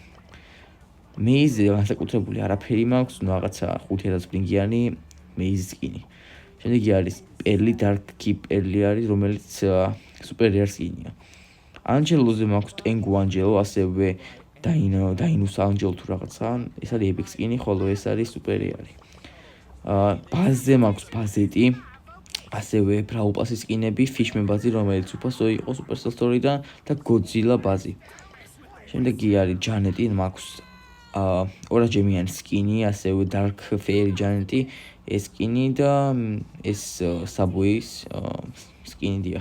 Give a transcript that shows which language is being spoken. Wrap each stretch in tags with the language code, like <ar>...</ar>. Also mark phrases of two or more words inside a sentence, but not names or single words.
<ka>Maze-ზე განსაკუთრებული არაფერი მაქვს, ნუ რაღაცა 5000 ბრინგიანი Maze სკინი. შემდეგი არის Pearly, Dark Keep Pearly არის, რომელიც</ka> <en>super rare</en> <ka>სკინია. Angelo-ზე მაქვს Tengu Angelo, ასევე Dinus Angelo თუ რაღაცა, ეს არის epic სკინი, ხოლო ეს არის</ka> <en>super rare.</en> <ka>Buzz-ზე მაქვს Buzzeti, ასევე Brawl Pass-ის სკინები, Fishman Buzz-ი, რომელიც უფასო იყო Supercell Store-დან და Godzilla Buzz-ი. შემდეგი არის Janet-ი, მაქვს ორაჯემიანი სკინი, ასევე Dark Fairy Janet-ი, ეს სკინი და ეს Subway-ის სკინი დიახ.</ka>